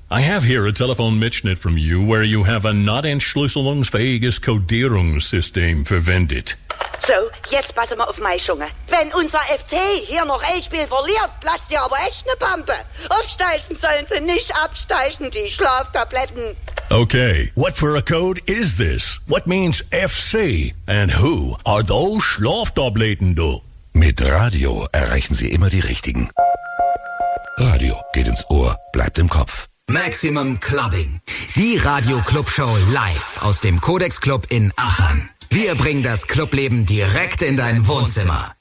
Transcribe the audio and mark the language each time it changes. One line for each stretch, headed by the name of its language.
English: I have here a telephone Mitschnitt from you where you have a not
German: entschlüsselungsfähiges Codierungssystem verwendet. So, jetzt passen wir auf meine Schunge. Wenn unser FC hier noch ein Spiel verliert, platzt ihr aber echt eine Pampe. Aufsteigen sollen sie nicht absteigen, die Schlaftabletten.
English: Okay, what for a code is this? What means FC? And who are those Schlaftabletten, du?
German: Mit Radio erreichen Sie immer die Richtigen. Radio geht ins Ohr, bleibt im Kopf.
English: Maximum Clubbing.
German: Die Radio-Club-Show live aus dem Codex-Club in Aachen. Wir bringen das Clubleben direkt in dein Wohnzimmer.